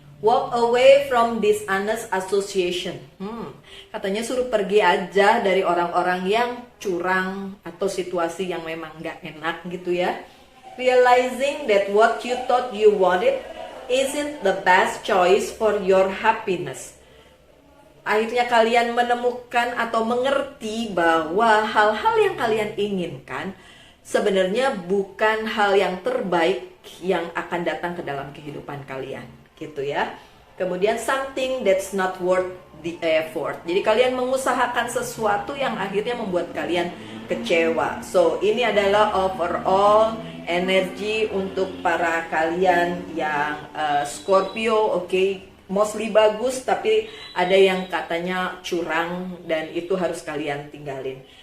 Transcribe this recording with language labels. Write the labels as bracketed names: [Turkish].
[English] Walk away from dishonest association. [Indonesian] Katanya suruh pergi aja dari orang-orang yang curang atau situasi yang memang nggak enak gitu ya. [English] Realizing that what you thought you wanted isn't the best choice for your happiness. [Indonesian] Akhirnya kalian menemukan atau mengerti bahwa hal-hal yang kalian inginkan sebenarnya bukan hal yang terbaik yang akan datang ke dalam kehidupan kalian, gitu ya. [English] Kemudian something that's not worth the effort. [Indonesian] Jadi kalian mengusahakan sesuatu yang akhirnya membuat kalian kecewa. So ini adalah overall energi untuk para kalian yang Scorpio, oke. Mostly bagus, tapi ada yang katanya curang dan itu harus kalian tinggalin.